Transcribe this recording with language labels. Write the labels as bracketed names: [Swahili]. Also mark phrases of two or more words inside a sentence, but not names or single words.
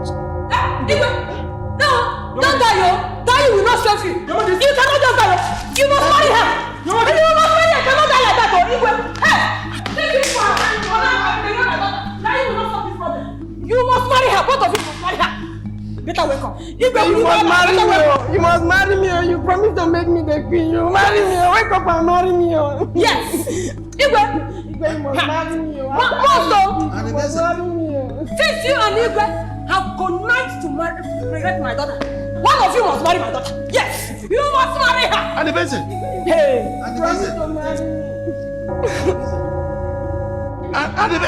[English] Igwe! No! Don't die, yo! Die will not save you! You cannot just die! You must marry her! You must marry her! You cannot die like that, oh! Igwe! Hey! Take him for her! Die will not solve this problem! You must marry her! Both of you must marry her! Better wake up! Igwe, you must marry me! You must marry me! You promise to make me the queen! You marry me! Wake up and marry me! Yes! Igwe! Igwe, you must marry me! You must marry me! Since you and Igwe have connived to pregnant my daughter, one of you must marry my daughter. Yes, you must marry her. Anibese. Hey, promise to marry me.